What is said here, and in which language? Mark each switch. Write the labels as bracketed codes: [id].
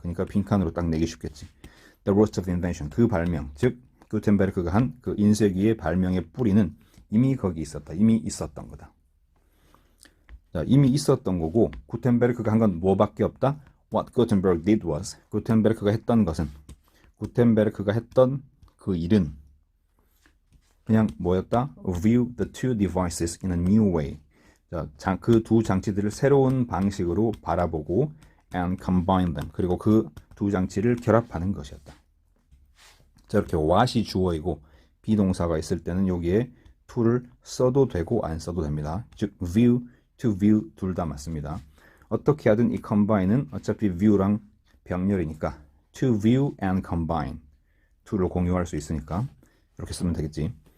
[ko] 그러니까 빈칸으로 딱 내기 쉽겠지. [en] The root of invention, [ko] 그 발명, 즉 구텐베르크가 한 그 인쇄기의 발명의 뿌리는 이미 거기 있었다. 이미 있었던 거다. 자, 이미 있었던 거고 구텐베르크가 한 건 뭐밖에 없다? [en] What Gutenberg did was, [ko] 구텐베르크가 했던 것은, 구텐베르크가 했던 그 일은 그냥 뭐였다? [en] View the two devices in a new way. [ko] 자, 그 두 장치들을 새로운 방식으로 바라보고 [en] and combine them. [ko] 그리고 그 두 장치를 결합하는 것이었다. 자, 이렇게 what이 주어이고 비동사가 있을 때는 여기에 to를 써도 되고 안 써도 됩니다. 즉 view, to view 둘 다 맞습니다. 어떻게 하든 이 combine은 어차피 view랑 병렬이니까 [en] to view and combine [ko] to를 공유할 수 있으니까 이렇게 쓰면 되겠지.